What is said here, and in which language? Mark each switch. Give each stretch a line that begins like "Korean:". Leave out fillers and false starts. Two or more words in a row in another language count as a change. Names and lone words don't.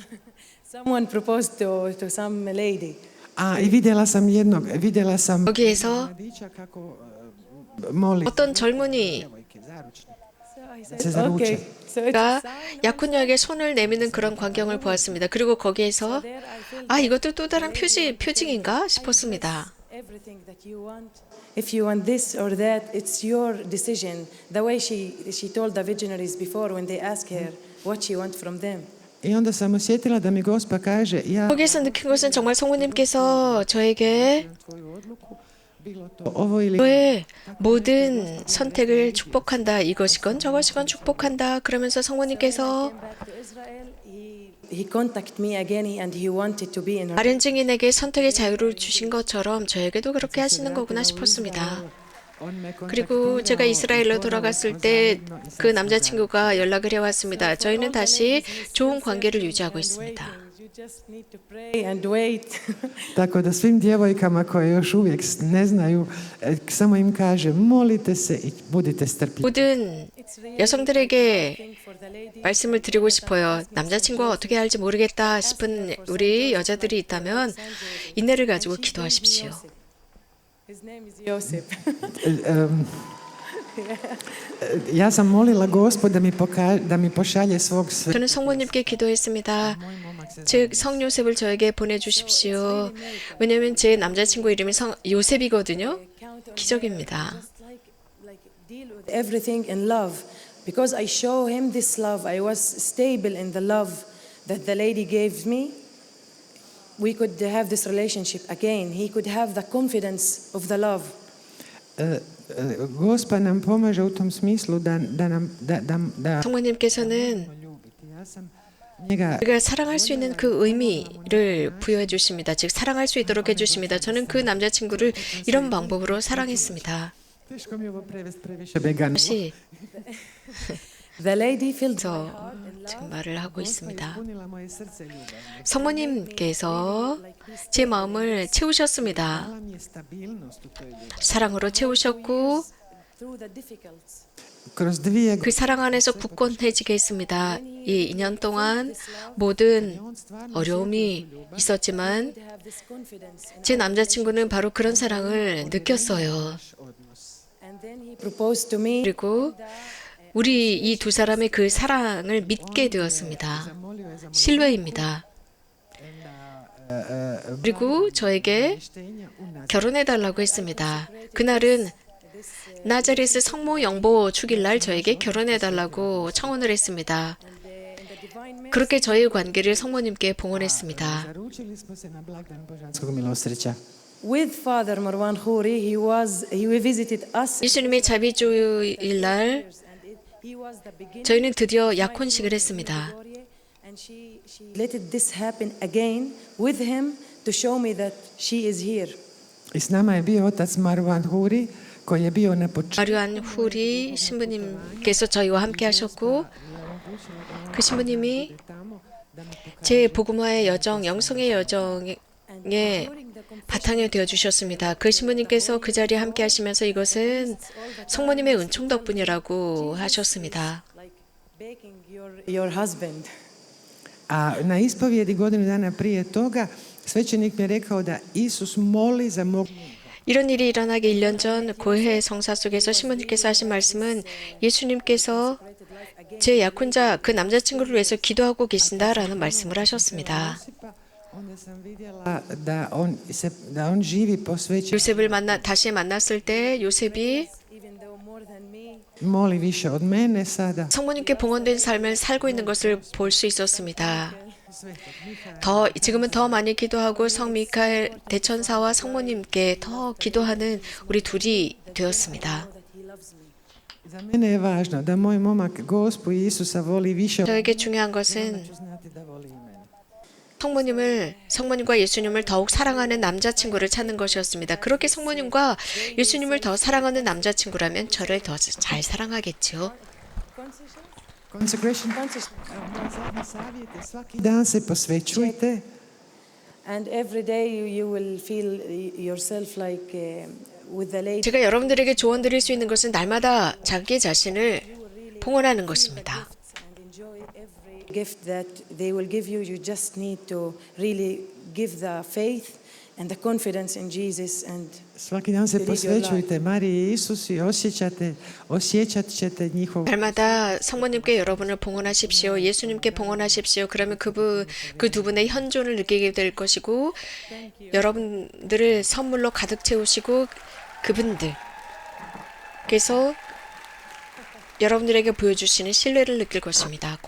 English: Someone proposed to some lady.
Croatian: A i vidjela sam
Korean: 거기에서
Croatian: mladića kako moli
Korean: 어떤 젊은이
Croatian: djevojke, zaručnik.
English: So I
Croatian: Se
English: said,
Croatian: zaruče.
English: okay. So it's
Korean: 가 약혼녀에게 손을 내미는 그런 광경을 보았습니다. 그리고 거기에서
English: there I felt
Korean: 아, 이것도 또 다른 표징인가 싶었습니다.
English: everything that you want. If you want this or that, it's your decision. The way she told the visionaries before when they asked her what she want from them.
Croatian: I onda sam osjetila da mi Gospa kaže, ja
Korean: 거기에서 느낀 것은 정말 성모님께서 저에게
Croatian: tvoju odluku, bilo to ovo ili
Korean: 너의 모든 선택을 축복한다. 이것이건 저것이건 축복한다. 그러면서 성모님께서
English: Back to Israel, he contacted me again and he wanted to be in her.
Korean: 다른 증인에게 선택의 자유를 주신 것처럼 저에게도 그렇게 하시는 거구나 싶었습니다. 그리고 제가 이스라엘로 돌아갔을 때 그 남자친구가 연락을 해왔습니다. 저희는 다시 좋은 관계를 유지하고 있습니다.
English: You just need to pray and wait.
Croatian: Tako da svim djevojkama koje još uvijek ne znaju, samo im kaže molite se i budite strpljivi.
Korean: 모든 여성들에게 말씀을 드리고 싶어요. 남자친구가 어떻게 할지 모르겠다 싶은 우리 여자들이 있다면 인내를 가지고 기도하십시오.
English: His name is Josip.
Croatian: Ja sam molila Gospod da mi pošalje svog
Korean: 저는 성모님께 기도했습니다. 즉 성요셉을 저에게 보내주십시오. 왜냐하면 제 남자친구 이름이 요셉이거든요. 기적입니다.
English: Deal with everything in love. Because I show him this love, I was stable in the love that the lady gave me. We could have this relationship again. He could have the confidence of the love.
Croatian: Gospod nam pomaže u tom smislu da
Korean: 성모님께서는
Croatian: ja sam njega
Korean: 우리가 사랑할 수 있는 그 의미를 부여해 주십니다. 즉 사랑할 수 있도록 해주십니다. 저는 그 남자친구를 이런 방법으로 사랑했습니다.
Croatian: teško mi je ovo prevesti previše vegano.
Korean: 다시
English: The lady filled my
Korean: 저
English: heart in love.
Korean: 지금 말을 하고 있습니다.
Croatian: Punila moje srce ljubav.
Korean: 성모님께서 제 마음을 채우셨습니다.
Croatian: Dala mi je stabilnost u toj ljubavi.
Korean: 사랑으로 채우셨고
English: Through the difficulties.
Croatian: Kroz 2
Korean: 그 사랑 안에서 굳건해지게 했습니다. 이 2년 동안 모든 어려움이 있었지만
English: To have this confidence.
Korean: 제 남자친구는 바로 그런 사랑을 느꼈어요.
English: And then he proposed to me.
Korean: 그리고 우리 이 두 사람의 그 사랑을 믿게 되었습니다. 신뢰입니다. 그리고 저에게 결혼해달라고 했습니다. 그날은 나자렛 성모 영보 축일날 저에게 결혼해달라고 청혼을 했습니다. 그렇게 저희 관계를 성모님께 봉헌했습니다.
Croatian: Zaručili smo se na blagdan Božanskog milosrđa.
English: With Father Marwan Khouri, he visited us.
Korean: 예수님의 자비주일날
English: He was the beginning.
Korean: 저희는 드디어 약혼식을 했습니다.
English: And she let this happen again with him to show me that she is here.
Croatian: I s nama je bio otac Marwan Huri koji je bio na početku.
Korean: 마류안 후리 신부님께서 저희와 함께 하셨고 그 신부님이 제 복음화의 여정, 영성의 여정에 바탕이 되어 주셨습니다. 그 신부님께서 그 자리에 함께 하시면서 이것은 성모님의 은총 덕분이라고 하셨습니다.
English: Like baking your husband.
Croatian: A na ispovjedi godinu dana prije toga svećenik mi je rekao da Isus moli za mog
Korean: 이런 일이 일어나기 1년 전 고해 성사 속에서 신부님께서 하신 말씀은 예수님께서 제 약혼자 그 남자친구를 위해서 기도하고 계신다라는 말씀을 하셨습니다.
Croatian: onda sam vidjela da on živi posvećen,
Korean: 요셉을 다시 만났을 때 요셉이
English: Even though more than me,
Croatian: moli više od mene sada.
Korean: 성모님께 봉헌된 삶을 살고 있는 것을 볼 수 있었습니다. 지금은 더 많이 기도하고 성 미카엘 대천사와 성모님께 더 기도하는 우리 둘이 되었습니다.
English: that he loves me.
Croatian: Za mene je važno da moj momak Gospu i Isusa voli više od
Korean: 저에게 중요한 것은
Croatian: ću znati da voli i mene.
Korean: 성모님과 예수님을 더욱 사랑하는 남자친구를 찾는 것이었습니다. 그렇게 성모님과 예수님을 더 사랑하는 남자친구라면 저를 더 잘 사랑하겠죠.
English: Consecration.
Croatian: Moj zadnji savjet je svaki dan se posvećujte.
English: And every day you will feel yourself like with the lady.
Korean: 제가 여러분들에게 조언 드릴 수 있는 것은 날마다 자기 자신을 봉헌하는 것입니다.
English: And enjoy every gift that they will give you. You just need to really give the faith and the confidence in Jesus and
Croatian: Svaki dan se
English: live your life.
Croatian: posvećujte Mariji i Isusu i osjećat ćete njihov
Korean: 날마다 성모님께 여러분을 봉헌하십시오. 예수님께 봉헌하십시오. 그러면 그 두 분의 현존을 느끼게 될 것이고 여러분들을 선물로 가득 채우시고 그분들께서 여러분들에게 보여주시는 신뢰를 느낄 것입니다.